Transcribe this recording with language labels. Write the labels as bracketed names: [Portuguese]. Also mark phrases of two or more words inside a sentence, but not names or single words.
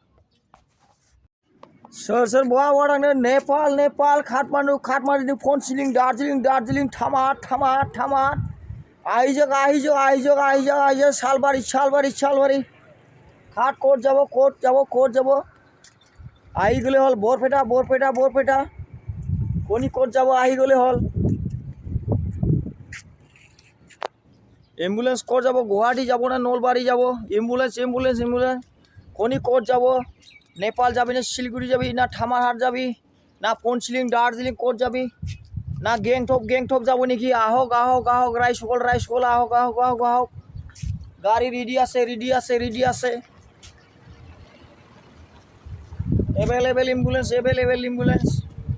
[Bodo] सोर सोर बहा बहा थांदों नेपाल काठमान्डु फनसिलिं दार्जिलिं थामात आइजो सालबारि काट कोट [Assamese] যাব আহি গ'লে হ'ল বৰপেটা কণিকট যাব আহি গ'লে হ'ল এম্বুলেন্স ক'ত যাব গুৱাহাটী যাব না নলবাৰী যাব এম্বুলেন্স কণিকট যাব নেপাল যাবি না শিলিগুড়ি যাবি না থামারহাট যাবি না ফনসিলিং দার্জিলিং ক'ত যাবি না গেংটক যাব নেকি আহক রাইসকল আহক গাড়ি রেডি আছে [English] available ambulance